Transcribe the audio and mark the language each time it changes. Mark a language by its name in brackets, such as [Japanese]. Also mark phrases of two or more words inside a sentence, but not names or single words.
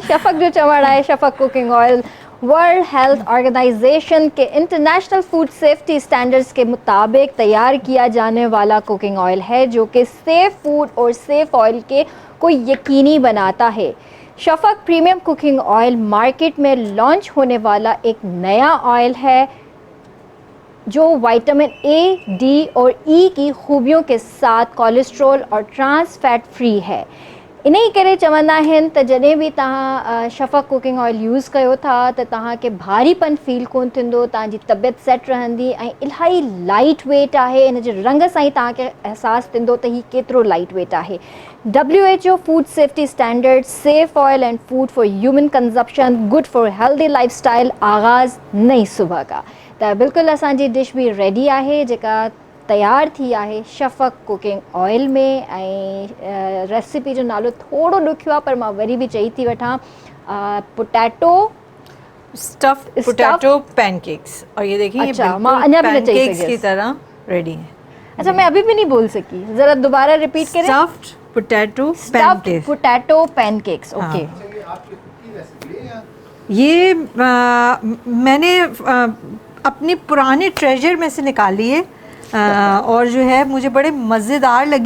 [Sindhi] शफ़क़ जो चवणु आहे [Urdu] شفق ککنگ آئل ورلڈ ہیلتھ آرگنائزیشن کے [English] International Food Safety Standards [Urdu] کے مطابق تیار کیا جانے والا [English] cooking oil [Urdu] ہے، جو کہ [English] safe food [Urdu] اور [English] safe oil [Urdu] کے کو یقینی بناتا ہے. شفق پریمیم ککنگ آئل مارکیٹ میں لانچ ہونے والا ایک نیا آئل ہے جو وٹامن اے، ڈی اور ای کی خوبیوں کے ساتھ کولیسٹرول اور [English] trans fat free [Urdu] ہے. [Sindhi] इन्हीं करे चवंदा आहिनि त जॾहिं बि तव्हां शफ़क़ कुकिंग ऑयल यूज़ कयो था त तव्हांखे भारीपन फील कोन थींदो, तव्हांजी तबियत सेट रहंदी ऐं इलाही [English] light weight [Sindhi] आहे। इन जे रंग सां ई तव्हांखे अहसासु थींदो त हीउ केतिरो [English] light weight [Sindhi] आहे। [English] WHO food safety standard safe oil and food for human consumption good for healthy lifestyle [Urdu] آغاز نئی صبح کا. [Sindhi] त बिल्कुलु असांजी डिश बि रेडी आहे जेका तयारु थी आहे शफ़क़ कुकिंग ऑयल में। ऐं रेसिपी जो नालो थोरो ॾुखियो आहे पर मां वरी बि चई थी वठां, पोटैटो [English] Stuffed potato pancakes. [Urdu] اور یہ دیکھیے یہ اچھا, بالکل [Sindhi] मां अञा भी न चई [Urdu] پینکیکس کی [Sindhi] सघियसि। [Urdu] طرح ریڈی ہے. اچھا، میں ابھی بھی نہیں بول سکی، ذرا دوبارہ ریپیٹ کریں. [English] Stuffed potato Stuffed Pancakes. Potato pancakes, OK. [Urdu] یہ میں نے اپنے پرانے ٹریژر میں سے نکالی ہے اور جو ہے مجھے بڑے مزیدار لگی.